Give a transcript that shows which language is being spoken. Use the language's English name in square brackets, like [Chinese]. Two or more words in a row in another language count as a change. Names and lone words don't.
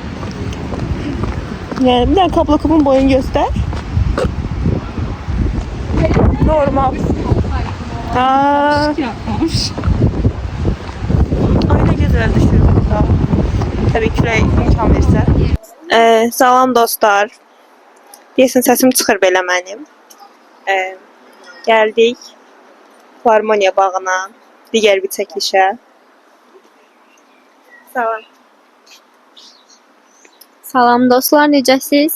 [Turkish] Yani bir dakika blokumun boyunu göster. Normal. Ay ne güzel düşüyor burada. Tabii ki imkan verirse. [Azerbaijani] Salam dostlar. Deyəsən səsim çıxır belə mənim. Gəldik Filarmoniya bağına, digər bir çəkilişə. Salam. Salam dostlar, necəsiz?